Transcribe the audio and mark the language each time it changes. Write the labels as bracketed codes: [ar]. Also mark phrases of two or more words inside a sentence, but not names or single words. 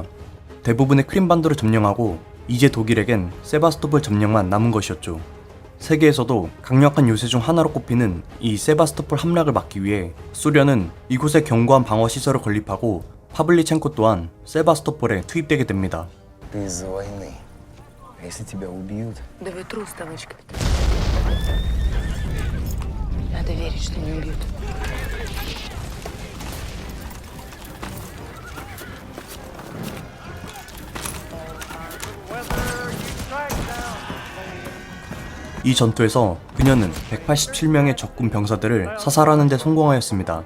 [ko] 대부분의 크림반도를 점령하고 이제 독일에겐 세바스토폴 점령만 남은 것이었죠. 세계에서도 강력한 요새 중 하나로 꼽히는 이 세바스토폴 함락을 막기 위해 소련은 이곳에 견고한 방어 시설을 건립하고 파블리첸코 또한 세바스토폴에 투입되게 됩니다. [ru] Ты из-за войны. А если тебя убьют? Да вы трус, товарищ капитан. Надо верить, что не убьют. [ko] 이 전투에서 그녀는 187명의 적군 병사들을 사살하는 데 성공하였습니다.